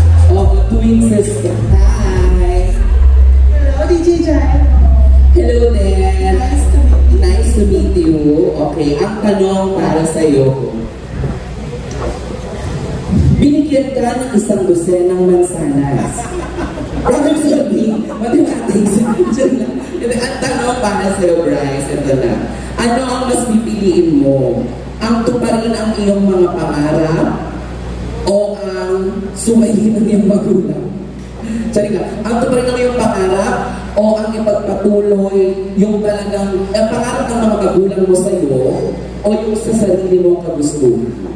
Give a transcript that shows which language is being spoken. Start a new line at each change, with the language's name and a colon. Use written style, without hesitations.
English: Oh, twin sister. Hi. Hello, DJ Jai. Hello there. Nice to meet you.
Filipino: Okay, ang tanong para sa iyo. Binigyan ka ng isang dosenang mansanas.
English: Problem solving, mathematics.
Filipino: Ang tanong para sa iyo, Bryce, ito na. Ano ang mas pipiliin mo? Ang tuparin ang iyong mga pangarap o ang sumayin ng iyong magulang? Sorry ka, ang tuparin ng iyong pangarap o ang ipagpatuloy yung talagang pangarap ng mga magulang mo sa iyo o yung sa sarili mong kagustuhan?